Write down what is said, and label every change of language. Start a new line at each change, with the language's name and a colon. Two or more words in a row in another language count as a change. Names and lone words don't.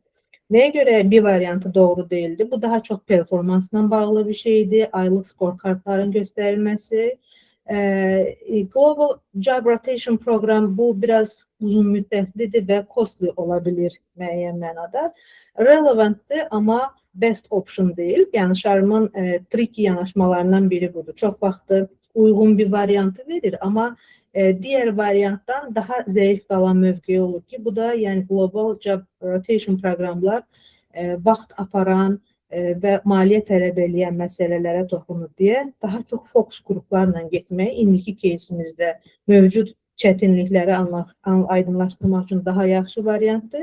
Azerbaijani: Nəyə görə bir variantı doğru deyildi? Bu daha çox performansla bağlı bir şeydir, aylıq scorecardların göstərilməsi. Global Job Rotation program bu biraz uzun müddətlidir və costly ola bilir müəyyən mənada. Relevantdır, amma
English: best option
Azerbaijani: deyil. Yəni şarmın tricky yanaşmalarından biri budur. Çox vaxtı uyğun bir variantı verir, amma digər variantdan daha zəif qalan mövqeyi olur ki, bu da yəni Global Job Rotation proqramlar vaxt aparan və maliyyə tələb edən məsələlərə toxunur deyə daha çox fokus qruplarla getmək indiki кейsimizdə mövcud çətinlikləri aydınlaşdırmaq üçün daha yaxşı variantdır.